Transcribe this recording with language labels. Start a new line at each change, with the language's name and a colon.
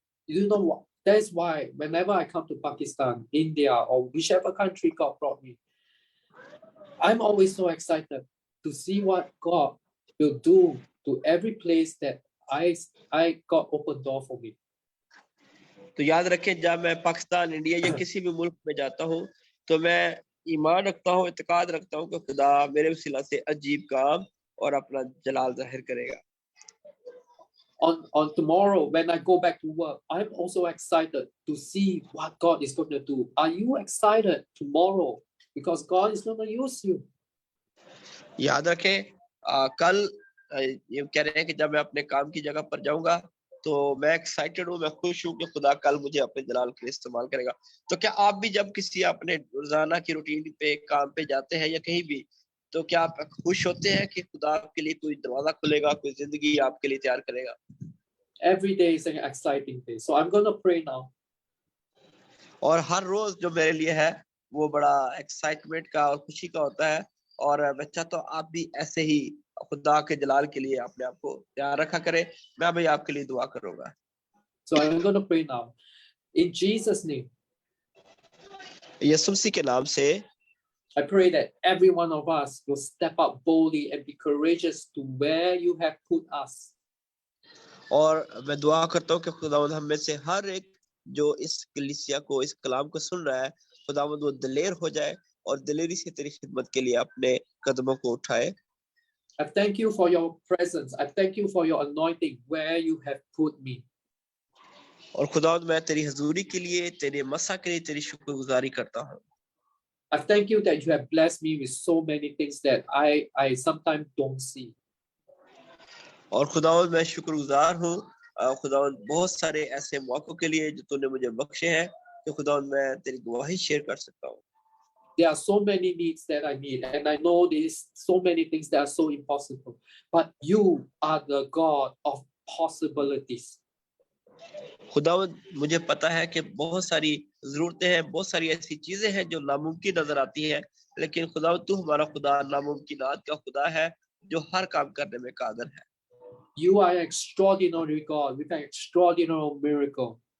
English: You know what? That's why whenever I come to Pakistan, India, or whichever country God brought me, I'm always so excited to see what God will do to every place that I got open door for me.
Hindi: तो याद रखें, जब मैं Pakistan, India या किसी भी मुल्क में जाता हूँ तो मैं ईमान रखता हूँ, इत्तेकाद रखता हूँ कि खुदा मेरे वसीला से अजीब काम और अपना जलाल जाहिर करेगा.
English: On tomorrow, when I go back to work, I'm also excited to see what God is going to do. Are you excited tomorrow? Because God is going to use you.
Hindi: याद रखें, कल ये कह रहे हैं कि जब मैं अपने काम की जगह पर जाऊंगा तो मैं एक्साइटेड हूँ, मैं खुश हूँ कि खुदा कल मुझे अपने जलाल के लिए इस्तेमाल करेगा. तो क्या आप भी जब किसी अपने रोजाना की रूटीन पे काम पे जाते हैं या कहीं भी, तो क्या आप खुश होते हैं कि खुदा आपके लिए कोई दरवाजा खुलेगा, कोई जिंदगी आपके लिए तैयार करेगा?
English: Every day is an exciting day. So I'm going to pray now.
Hindi: और हर रोज जो मेरे लिए है वो बड़ा एक्साइटमेंट का और खुशी का होता है। और मैं चाहता हूँ आप भी ऐसे ही खुदा के जलाल के लिए अपने आप को तैयार रखा करें। मैं भी आपके लिए दुआ करूंगा।
English: So I'm going to pray now. In Jesus' name,
Hindi: यीशु मसीह के नाम से
English: I pray that every one of us will step up boldly and be courageous to where you have put us.
Hindi: और मैं दुआ करता हूँ कि खुदावंद हम में से हर एक जो इस कलीसिया को, इस कलाम को सुन रहा है, खुदावंद वो दिलेर हो जाए और दिलेरी से तेरी खिदमत के लिए अपने कदमों को उठाए।
English: I thank you for your presence. I thank you for your anointing where you have put me.
Hindi: और खुदावंद मैं तेरी हजूरी के लिए, तेरे मसा के लिए तेरी शुक्रगुजारी करता हूँ।
English: I thank you that you have blessed me with so many things that I sometimes don't see.
Hindi: और खुदावंद मैं शुक्रगुजार हूँ खुदावंद बहुत सारे ऐसे मौकों के लिए जो तूने मुझे बख्शे हैं कि खुदावंद मैं तेरी गवाही शेयर कर सकता हूँ।
English: There are so many needs that I need, and I know there's so many things that are so impossible. But you are the God of possibilities.
Hindi: खुदावंद मुझे पता है कि बहुत सारी जरूरतें हैं, बहुत सारी ऐसी चीजें हैं जो नामुमकिन नजर आती हैं, लेकिन खुदावंद तू हमारा खुदा नामुमकिनात का खुदा है जो हर काम करने में कादिर है।
English: You are an extraordinary God with an extraordinary miracle.